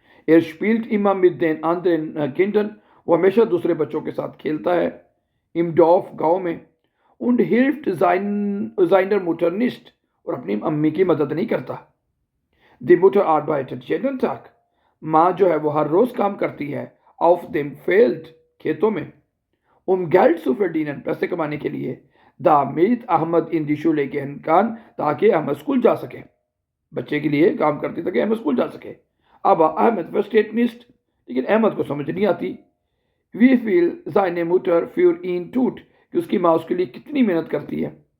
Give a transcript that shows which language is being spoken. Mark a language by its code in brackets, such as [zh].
[de] Er spielt immer mit den anderen Kindern, [hi] वो हमेशा दूसरे बच्चों के साथ खेलता है। [de] Im Dorf, [hi] गाँव में। [de] Und hilft seiner Mutter nicht, [hi] और अपनी अम्मी की मदद नहीं करता। [de] Die Mutter arbeitet jeden Tag, [hi] माँ जो है वो हर रोज काम करती है। [de] Auf dem Feld, [hi] खेतों में। [de] Geld zu verdienen, [hi] पैसे कमाने के लिए। [de] damit अहमद इन die Schule gehen kann, [hi] ताकि अहमद स्कूल जा सके। बच्चे के लिए काम करती ताकि अहमद स्कूल जा सके। अब अहमद [de] versteht nicht, [hi] लेकिन अहमद को समझ नहीं आती। [de] wie viel seine Mutter für ihn tut, [hi] कि उसकी माँ उसके लिए कितनी मेहनत करती है।